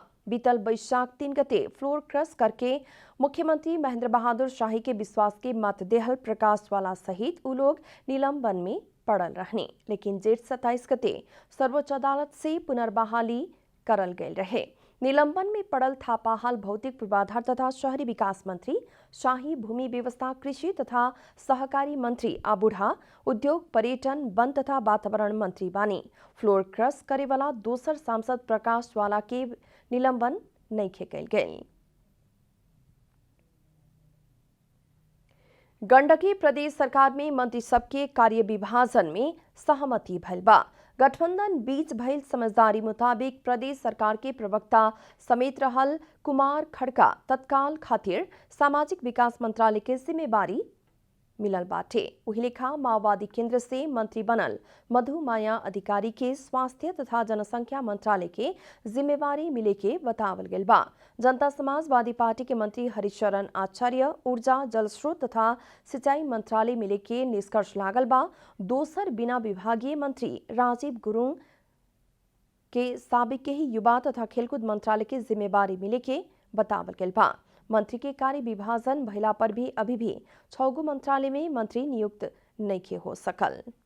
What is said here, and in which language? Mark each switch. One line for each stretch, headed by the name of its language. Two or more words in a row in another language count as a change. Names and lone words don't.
Bhojpuri: बीतल वैशाख 3 गते
English: floor cross
Bhojpuri: करके मुख्यमंत्री महेंद्र बहादुर शाही के विश्वास के मत देहल प्रकाश वाला सहित उ लोग निलंबन में पड़ल रहने, लेकिन जेठ 27 गते सर्वोच्च अदालत से पुनर्बहाली करल गए रहे। निलंबन में पड़ल थापा हाल भौतिक पूर्वाधार तथा शहरी विकास मंत्री, शाही भूमि व्यवस्था, कृषि तथा सहकारी मंत्री आ बुढ़ा उद्योग, पर्यटन, वन तथा वातावरण मंत्री बानी।
English: floor cross
Bhojpuri: करे वाला दोसर सांसद प्रकाश वाला के निलंबन नहीं कैल गए। गंडकी प्रदेश सरकार में मंत्री सबके कार्य विभाजन में सहमति भइल बा। गठबंधन बीच भइल समझदारी मुताबिक प्रदेश सरकार के प्रवक्ता समेत रहल कुमार खड़का तत्काल खातिर सामाजिक विकास मंत्रालय के जिम्मेवारी मिलल बाटे। वही लेखा माओवादी केंद्र से मंत्री बनल मधु माया अधिकारी के स्वास्थ्य तथा जनसंख्या मंत्रालय के जिम्मेवारी मिले के बतावल गेल बा। जनता समाजवादी पार्टी के मंत्री हरिशरण आचार्य ऊर्जा, जलस्रोत तथा सिंचाई मंत्रालय मिले के निष्कर्ष लागल बा। दोसर बिना विभागीय मंत्री राजीव गुरुङ के साबिक के ही युवा तथा खेलकूद मंत्रालय के जिम्मेवारी मिले के बतावल गेल बा। मंत्री के कार्य विभाजन भइला पर भी अभी भी 6 गो मंत्रालय में मंत्री नियुक्त नइखे हो सकल।